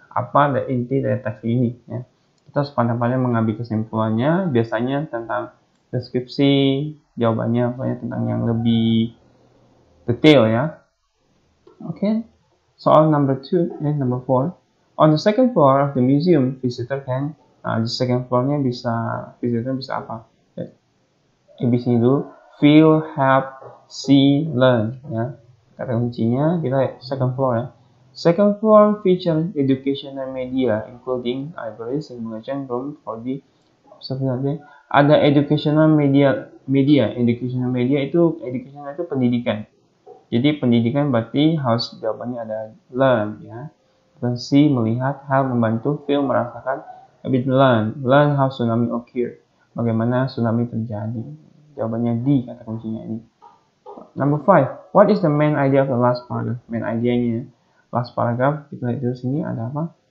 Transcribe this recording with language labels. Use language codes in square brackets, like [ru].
[id] Apa inti dari teks ini ya. Kita harus pandai-pandai mengambil kesimpulannya. Biasanya tentang deskripsi, jawabannya tentang yang lebih detail ya. Oke. Soal number 4. [en] On the second floor of the museum, visitor can. [id] Di second floor-nya visitor bisa apa? ABC dulu. Feel, help, see, learn. Ya. Kata kuncinya kita second floor ya. [en] Second floor feature educational media, including library, simulation room for the observation. [id] Ada educational media. Educational media itu pendidikan. Jadi pendidikan berarti harus jawabannya ada learn ya. Dan see, melihat, help, membantu, feel, merasakan, habis [en] learn how tsunami occur, [id] bagaimana tsunami terjadi. Jawabannya D, kata kuncinya ini. [en] Number 5, what is the main idea of the last paragraph? Main idenya last paragraph, [id] kita lihat dulu sini ada apa?